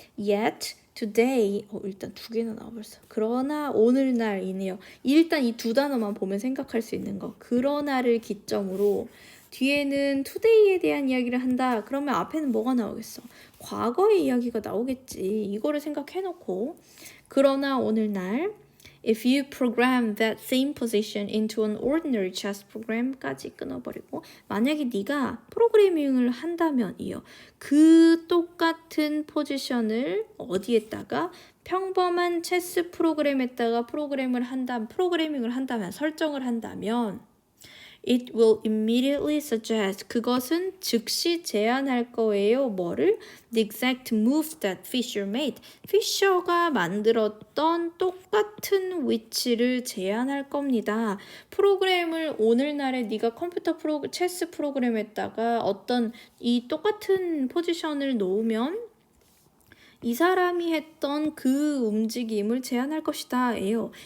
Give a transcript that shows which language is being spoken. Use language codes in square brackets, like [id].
[en] Yet, today. [ko] 일단 두 개나 나와 벌써. 그러나 오늘날이네요. 일단 이 두 단어만 보면 생각할 수 있는 거. 그러나를 기점으로 뒤에는 today에 대한 이야기를 한다. 그러면 앞에는 뭐가 나오겠어? 과거의 이야기가 나오겠지. 이거를 생각해놓고 그러나 오늘날 [en] If you program that same position into an ordinary chess program까지 [ko] 끊어버리고 만약에 네가 프로그래밍을 한다면이요. 그 똑같은 포지션을 어디에다가 평범한 체스 프로그램에다가 프로그래밍을 한다면 설정을 한다면 [en] It will immediately suggest [ko] 그것은 즉시 제안할 거예요. 뭐를? [en] The exact moves that Fisher made. [ko] 피셔가 만들었던 똑같은 위치를 제안할 겁니다. 프로그램을 오늘날에 네가 체스 프로그램에다가 어떤 이 똑같은 포지션을 놓으면 이 사람이 했던 그 움직임을 제안할 것이다 예요.